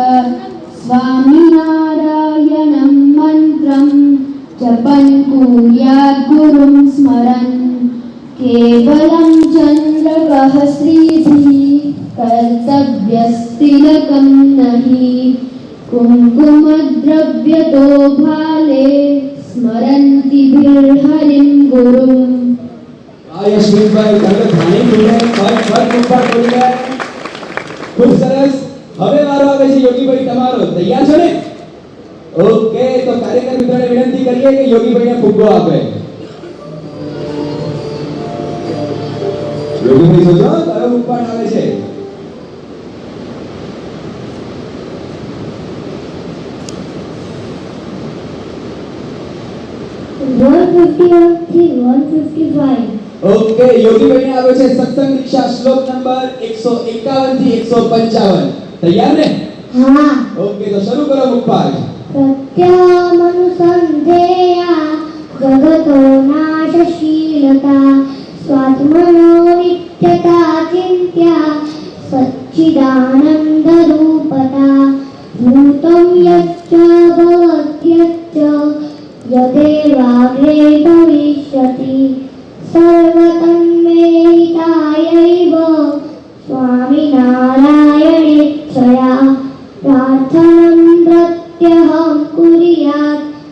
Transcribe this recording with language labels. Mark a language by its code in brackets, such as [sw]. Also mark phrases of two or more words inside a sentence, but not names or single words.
[sa] स्वामिनारायणं मन्त्रं जपन् कुर्यात् गुरुं स्मरन् केवलं चन्द्रकः श्रीभिः कर्तव्यस्तिलकं नहि कुङ्कुमद्रव्यतो भाले स्मरन्ति हरिं गुरुम् [gu] यशवीरભાઈ તમે ઘણી ભૂલે ફટ ઉપર બોલી ગયા ખૂબ સરસ હવે વારો આવે છે યોગીભાઈ તમારો તૈયાર છો ને ઓકે તો કાર્યકર મિત્રોને વિનંતી કરીએ કે યોગીભાઈને ફુગ્ગો આપે યોગીભાઈ સોચો કયો ઉપપાઠ આવે છે 151 થી 155 ઓકે યોગીભાઈને આવે છે સત્સંગ દીક્ષા શ્લોક નંબર 151 થી 155 તૈયાર ને હા ઓકે તો શરૂ કરો મુખપાઠ [sa] प्रत्यामनुसन्धेया जगतो नाशशीलता स्वात्मनो नित्यता चिन्त्या सच्चिदानन्दरूपता भूतं यच्च भवत्यच्च यदेवाग्रे भविष्यति सर्वतन्मेहितायैव स्वामिनारायणेच्छया प्रार्थनं प्रत्यहं कुर्यात्